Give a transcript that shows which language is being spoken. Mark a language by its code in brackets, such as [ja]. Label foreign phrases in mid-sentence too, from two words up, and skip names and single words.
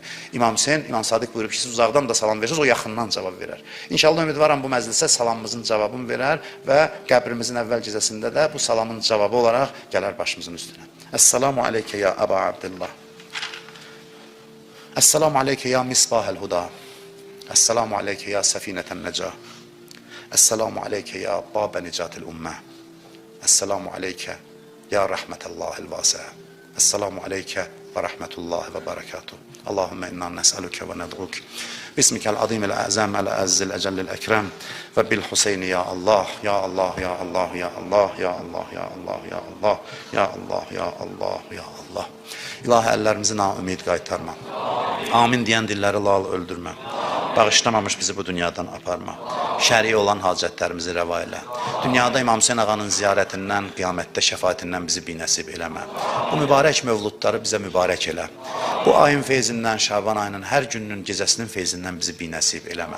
[az] İmam Hüseyn, İmam Sadiq buyurub ki, siz uzaqdan da salam verirsiniz, o yaxından cavab verər. İnşallah ümidvaram bu məclisə salamımızın cavabını verər və qəbrimizin əvvəl gecəsində də bu salamın cavabı olaraq gələr başımızın üstünə. [ar] السلام عليك يا أبا عبد الله. السلام عليك يا مصباح الهدى. السلام عليك يا سفينة النجاة السلام عليك يا باب نجاة الأمة. السلام عليك يا رحمة الله الواسعة. السلام عليك ورحمة الله وبركاته. اللهم إنا نسألك وندعوك بسمك العظيم الأعظم الأعز الأجل الأكرم. وبالحسين يا الله يا الله يا الله يا الله يا الله يا الله يا الله يا الله يا الله يا الله. [az] İlahi əllərimizi naümid qaytarma. Amin deyən dilləri lal öldürmə. Bağışlamamış bizi bu dünyadan aparma. Şəri olan hacətlərimizi rəva elə. Dünyada İmam Hüseyn ağanın ziyarətindən, qiyamətdə şəfaətindən bizi binəsib eləmə. Bu mübarək mövludları bizə mübarək elə. Bu ayın feyzindən, Şaban ayının hər gününün gecəsinin feyzindən bizi binəsib eləmə.